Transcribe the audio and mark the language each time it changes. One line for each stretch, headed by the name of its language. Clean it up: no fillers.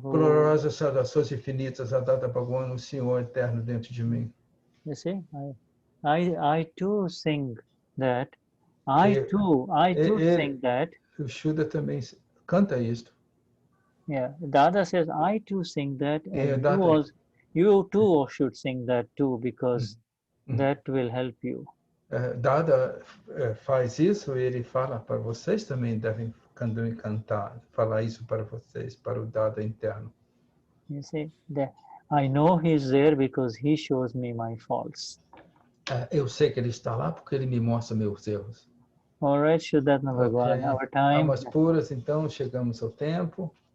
Portuguese: Gloriosas saudações infinitas a Dada Bhagwan, o Senhor eterno dentro de mim.
English: You see, I too sing that. I too sing that.
Portuguese: O Shuddha também canta isto.
English: Yeah, Dada says, I too sing that, and you too should sing that too, because that will help you.
Portuguese: Dada faz isso e ele fala para vocês também devem cantar, falar isso para vocês, para o Dada interno.
English: You see, I know he's there because he shows me my faults.
Portuguese: Eu sei que ele está lá porque ele me mostra meus erros.
English: All right, Shuddhatma Bhagwan, our time.
Portuguese: Almas puras, então chegamos ao tempo.